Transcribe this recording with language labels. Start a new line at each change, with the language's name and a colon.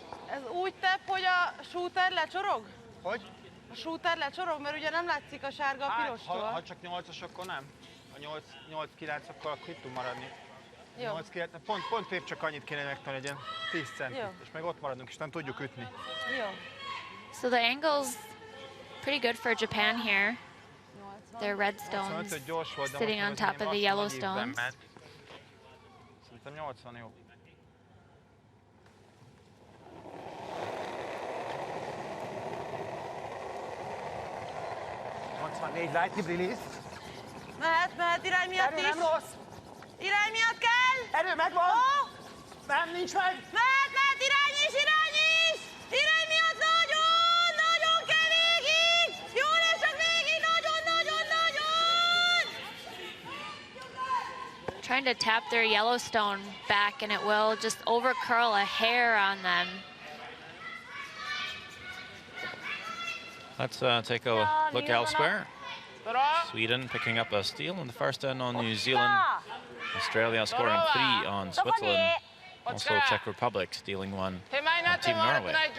Hungarian: Ez úgy tepp, hogy a shooter lecsorog? Hogy? A shooter lecsorog, mert ugye nem látszik a sárga a pirostól. Ha csak 8-as, akkor nem. A 8-9, akkor itt tud maradni. 8-9, pont épp csak annyit kéne megtanulni, legyen 10 centit, és meg ott maradunk, és nem tudjuk ütni. Jó.
English: So the angle's pretty good for Japan here. Their red stones sitting on top of the yellow stones.
Hungarian: Szerintem 80 jó.
English: Light release.
Hungarian: Mehet, irány miatt is. Nem rossz. Irány miatt kell. Erő megvan. Nem, nincs meg. Mehet, irány is. Irány miatt nagyon kell végig. Jól és csak végig, nagyon.
English: Trying to tap their Yellowstone back, and it will just overcurl a hair on them. Let's take a look elsewhere. Sweden picking up a steal in the first end on New Zealand. Australia scoring 3 on Switzerland. Also Czech Republic stealing 1 on Team Norway.